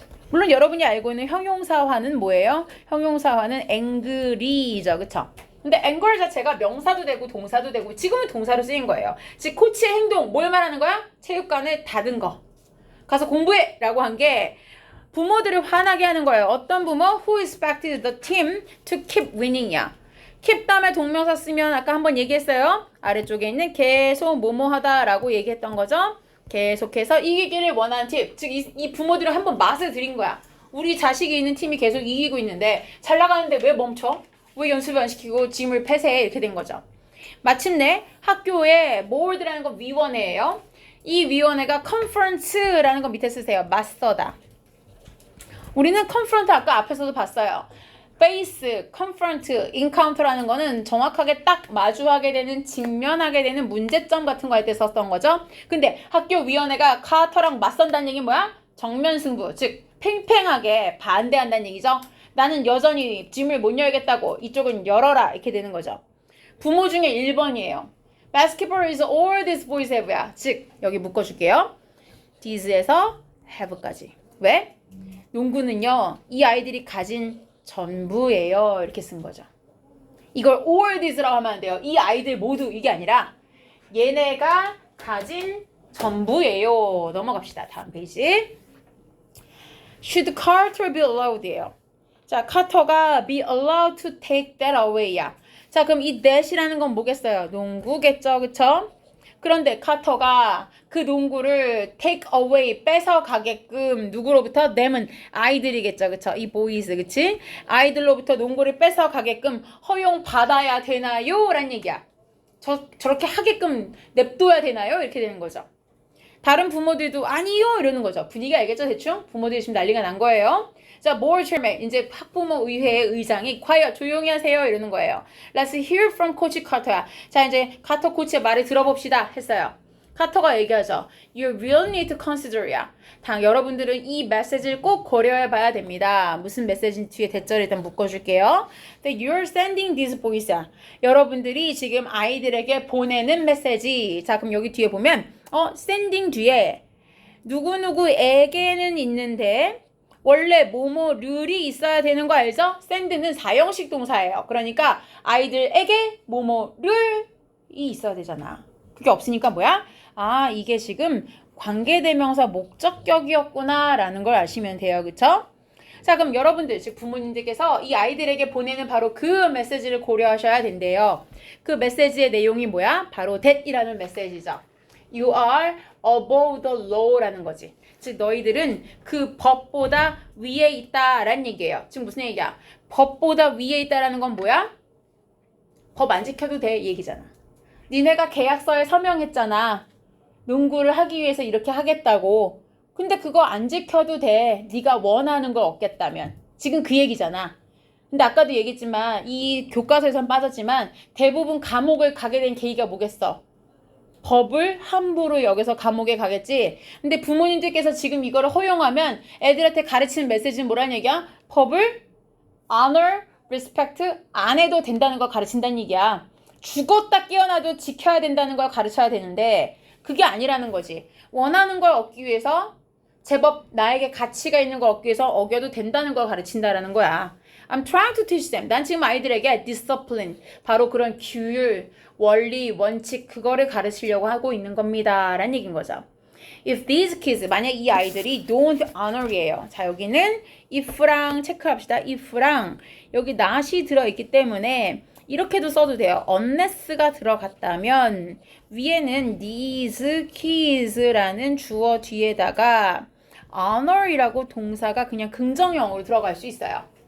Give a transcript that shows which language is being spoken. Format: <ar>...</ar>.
<ko>물론 여러분이 알고 있는 형용사화는 뭐예요? 형용사화는 angry죠. 그쵸? 근데 anger 자체가 명사도 되고 동사도 되고 지금은 동사로 쓰인 거예요. 즉 코치의 행동 뭘 말하는 거야? 체육관을 닫은 거. 가서 공부해! 라고 한 게 부모들을 화나게 하는 거예요. 어떤 부모?</ko> <en>Who expected the team to keep winning이야.</en> <ko>keep 다음에 동명사 쓰면 아까 한번 얘기했어요. 아래쪽에 있는 계속 뭐뭐하다 라고 얘기했던 거죠. 계속해서 이기기를 원하는 팀. 즉 이 부모들은 한번 맛을 들인 거야. 우리 자식이 있는 팀이 계속 이기고 있는데 잘 나가는데 왜 멈춰? 왜 연습을 안 시키고 짐을 폐쇄해? 이렇게 된 거죠. 마침내 학교에 board라는 건 위원회예요. 이 위원회가 conference라는 거 밑에 쓰세요. 맞서다. 우리는 confront 아까 앞에서도 봤어요. face, confront, encounter라는 거는 정확하게 딱 마주하게 되는, 직면하게 되는 문제점 같은 거 할 때 썼던 거죠. 근데 학교 위원회가 카터랑 맞선다는 얘기 뭐야? 정면 승부, 즉 팽팽하게 반대한다는 얘기죠. 나는 여전히 짐을 못 열겠다고. 이쪽은 열어라. 이렇게 되는 거죠. 부모 중에 1번이에요.</ko> <en>Basketball is all these boys have야.</en> <ko>즉 여기 묶어줄게요. these에서 have까지. 왜? 농구는요. 이 아이들이 가진 전부예요. 이렇게 쓴 거죠. 이걸 all these라고 하면 안 돼요. 이 아이들 모두 이게 아니라 얘네가 가진 전부예요. 넘어갑시다. 다음 페이지.</ko> <en>Should Carter be allowed예요. 자, 카터가 be allowed to take that away야.</en> <ko>자, 그럼 이 that이라는 건 뭐겠어요? 농구겠죠, 그쵸? 그런데 카터가 그 농구를 take away, 뺏어 가게끔 누구로부터? them은 아이들이겠죠, 그쵸? 이 boys, 그치? 아이들로부터 농구를 뺏어 가게끔 허용받아야 되나요? 라는 얘기야. 저렇게 하게끔 냅둬야 되나요? 이렇게 되는 거죠. 다른 부모들도 아니요 이러는 거죠. 분위기 알겠죠 대충? 부모들이 지금 난리가 난 거예요. 자, board chairman 이제 학부모 의회의 의장이 quiet 조용히 하세요 이러는 거예요.</ko> <en>Let's hear from Coach Carter야.</en> <ko>자, 이제 카터 코치의 말을 들어봅시다 했어요. 카터가 얘기하죠.</ko> <en>You really need to consider야.</en> <ko>여러분들은 이 메시지를 꼭 고려해 봐야 됩니다. 무슨 메시지 뒤에 대절을 일단 묶어줄게요.</ko> <en>That you're sending these boys야.</en> <ko>여러분들이 지금 아이들에게 보내는 메시지. 자, 그럼 여기 뒤에 보면 sending 뒤에 누구누구에게는 있는데 원래 뭐뭐를이 있어야 되는 거 알죠? send는 4형식 동사예요. 그러니까 아이들에게 뭐뭐를이 있어야 되잖아. 그게 없으니까 뭐야? 아, 이게 지금 관계대명사 목적격이었구나 라는 걸 아시면 돼요. 그쵸? 자, 그럼 여러분들, 즉 부모님들께서 이 아이들에게 보내는 바로 그 메시지를 고려하셔야 된대요. 그 메시지의 내용이 뭐야? 바로 that이라는 메시지죠.</ko> <en>You are above the law라는 거지.</en> <ko>즉 너희들은 그 법보다 위에 있다라는 얘기예요. 지금 무슨 얘기야? 법보다 위에 있다라는 건 뭐야? 법 안 지켜도 돼 얘기잖아. 니네가 계약서에 서명했잖아. 농구를 하기 위해서 이렇게 하겠다고. 근데 그거 안 지켜도 돼. 네가 원하는 걸 얻겠다면. 지금 그 얘기잖아. 근데 아까도 얘기했지만 이 교과서에선 빠졌지만 대부분 감옥을 가게 된 계기가 뭐겠어? 법을 함부로 여기서 감옥에 가겠지. 근데 부모님들께서 지금 이거를 허용하면 애들한테 가르치는 메시지는 뭐라는 얘기야? 법을 honor, respect 안 해도 된다는 걸 가르친다는 얘기야. 죽었다 깨어나도 지켜야 된다는 걸 가르쳐야 되는데 그게 아니라는 거지. 원하는 걸 얻기 위해서 제법 나에게 가치가 있는 걸 얻기 위해서 어겨도 된다는 걸 가르친다라는 거야.</ko> <en>I'm trying to teach them.</en> <ko>난 지금 아이들에게 discipline, 바로 그런 규율, 원리, 원칙 그거를 가르치려고 하고 있는 겁니다. 라는 얘기인 거죠.</ko> <en>If these kids,</en> <ko>만약 이 아이들이</ko> <en>don't honor이에요.</en> <ko>자, 여기는 if랑 체크합시다. if랑 여기 not이 들어있기 때문에 이렇게도 써도 돼요. unless가 들어갔다면 위에는 these kids라는 주어 뒤에다가 honor이라고 동사가 그냥 긍정형으로 들어갈 수 있어요.</ko>